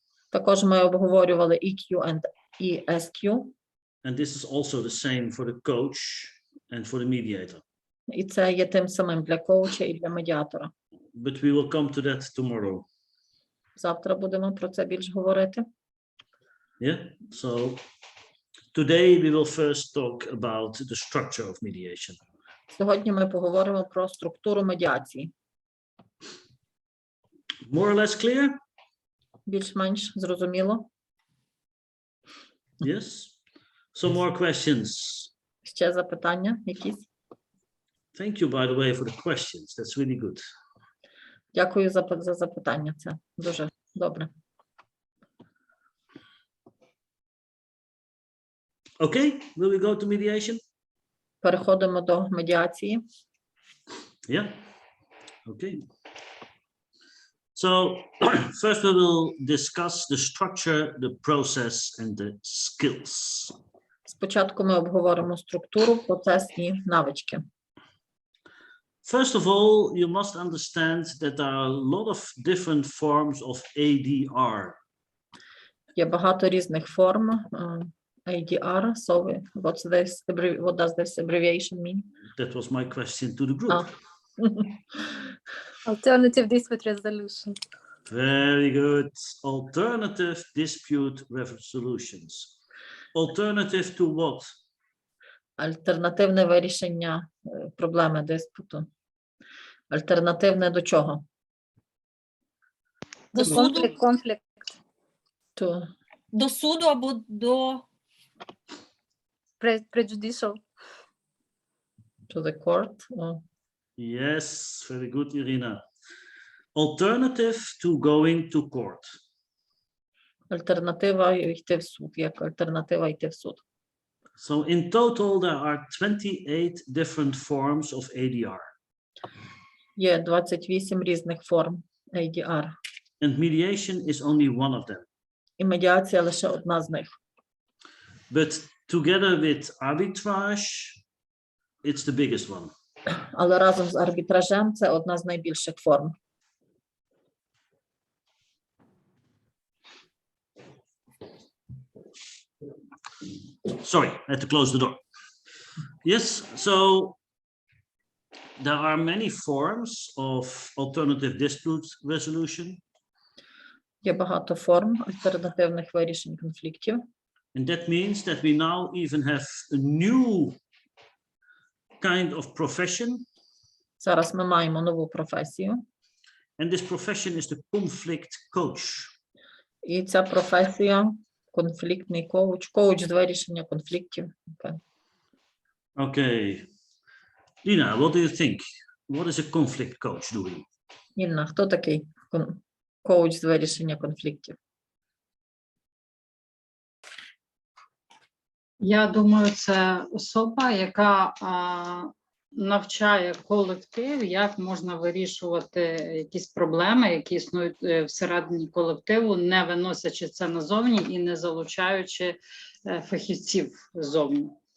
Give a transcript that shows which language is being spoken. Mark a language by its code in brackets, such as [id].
[uk] Також ми обговорювали EQ і SQ. [en] And this is also the same for the coach and for the mediator. [uk] І це є тим самим для коуча і для медіатора. [en] But we will come to that tomorrow. [uk] Завтра будемо про це більш говорити. [en] Yeah. So today we will first talk about the structure of mediation. [uk] Сьогодні ми поговоримо про структуру медіації. [en] More or less clear? [uk] Більш-менш зрозуміло. [en] Yes. Some more questions. [uk] Ще запитання якісь? [en] Thank you, by the way, for the questions. That's really good. [uk] Дякую за запитання. Це дуже добре. [en] Okay, will we go to mediation? [uk] Переходимо до медіації. [en] Yeah. Okay. So first we will discuss the structure, the process, and the skills. [uk] Спочатку ми обговоримо структуру, процес і навички. [en] First of all, you must understand that there are a lot of different forms of ADR. [uk] Є багато різних форм ADR. [en] So what does this abbreviation mean? That was my question to the group. Ah. Alternative dispute resolution. Very good. Alternative dispute resolutions. Alternative to what? [uk] Альтернативне вирішення проблеми диспуту. Альтернативне до чого? До суду, [en] Conflict. To [uk] до суду або до [en] Prejudicial. the court. Oh. Yes, very good, Irina. Alternative to going to court. [uk] Альтернатива йти в суд. Як альтернатива йти в суд. [en] So in total, there are 28 different forms of ADR. [uk] Є 28 різних форм ADR. [en] And mediation is only one of them. [uk] І медіація лише одна з них. [en] But together with arbitrage, it's the biggest one. [uk] Але разом з арбітражем це одна з найбільших форм. [en] Sorry, I had to close the door. Yes, so there are many forms of alternative dispute resolution, [uk] Є багато форм альтернативних вирішень конфліктів. [en] and that means that we now even have a new kind of profession, [uk] Зараз ми маємо нову професію. [en] and this profession is the conflict coach. [uk] І ця професія конфліктний коуч, коуч з вирішення конфліктів. [en] Okay. Okay, Lina, what do you think? What is a conflict coach doing? [uk] Інна, хто такий коуч з вирішення конфліктів? Я думаю, це особа, яка навчає колектив, як можна вирішувати якісь проблеми, які існують всередині колективу, не виносячи це назовні і не залучаючи фахівців ззовні.